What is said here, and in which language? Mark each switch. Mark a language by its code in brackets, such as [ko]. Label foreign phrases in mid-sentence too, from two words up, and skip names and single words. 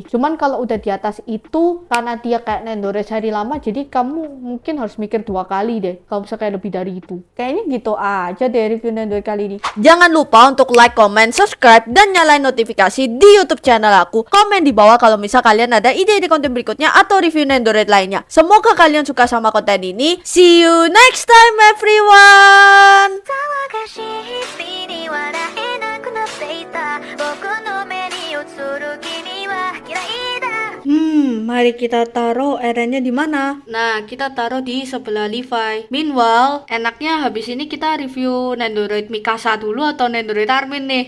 [id] Cuman kalau udah di atas itu, karena dia kayak Nendoroid seri lama, jadi kamu mungkin harus mikir 2 kali deh. Kalau bisa kayak lebih dari itu. Kayaknya gitu aja deh review Nendoroid kali ini. Jangan lupa untuk like, comment, subscribe, dan nyalain notifikasi di YouTube channel aku. Komen di bawah kalau misal kalian ada ide-ide konten berikutnya atau review Nendoroid lainnya. Semoga kalian suka sama konten ini. [en] See you next time everyone! [ja] 騒がしい日々に笑えなくなっていた僕の目に映る君は嫌いだ [id] Mari kita taruh Erennya di mana? Nah, kita taruh di sebelah Levi. Meanwhile, enaknya habis ini kita review Nendoroid Mikasa dulu atau Nendoroid Armin nih?